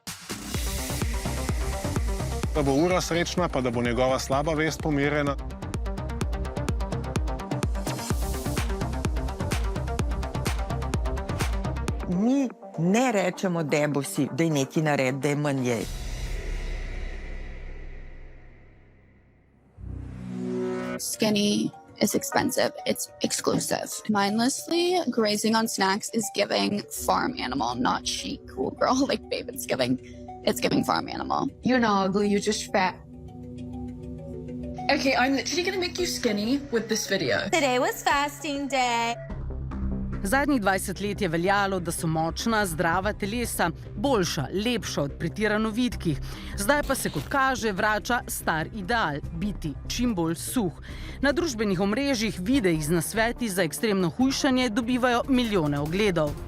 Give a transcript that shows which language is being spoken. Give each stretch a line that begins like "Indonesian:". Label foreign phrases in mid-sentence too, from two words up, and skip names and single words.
Slovenian: Da bo ura srečna, pa da bo njegova slaba vest pomirjena. Mi ne rečemo, da bo si, da je nekaj nared, da je manj jej.
English: Skinny is expensive. It's exclusive. Mindlessly grazing on snacks is giving farm animal, not chic cool girl like babe. It's giving farm animal. You're not ugly, you're just fat. Okay, I'm literally gonna make you skinny with this video. Today was fasting day.
Slovenian: Zadnjih 20 let je veljalo, da so močna, zdrava telesa boljša, lepša od pretirano vitkih. Zdaj pa se, kot kaže, vrača star ideal – biti čim bolj suh. Na družbenih omrežjih videi z nasveti za ekstremno hujšanje dobivajo milijone ogledov.